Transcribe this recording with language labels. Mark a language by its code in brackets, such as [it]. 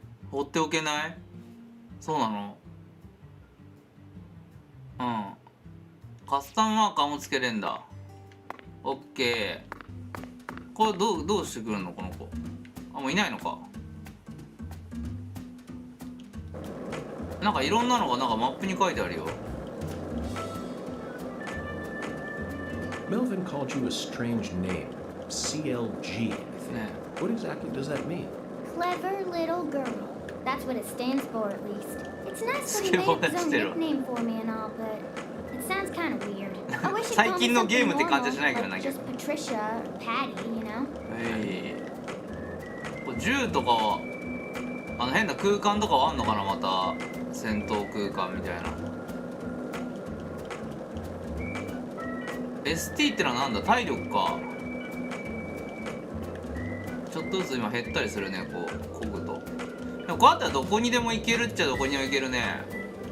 [ja] 放っておけないそうなのうんカスタムマーカーもつけれんだ。オッケー。これどうしてくるのこの子。あ、もういないのか。なんかいろんなのがなんかマップに書いてあるよ。 [en] Melvin called you a strange name. CLG, I think. What exactly does that mean? Clever little girl. That's what it stands for, at least. It's nice that he made up his own nickname for me and all, but it sounds kind of weird. I wish it called me something normal, like just Patricia or Patty, you know? [ja] これ銃とかは変な空間とかはあんのかな。また戦闘空間みたいな。 ST ってのはなんだ。体力か。ちょっとずつ今減ったりするね。こう漕ぐと。でもこうやったらどこにでも行けるっちゃどこにでも行けるね。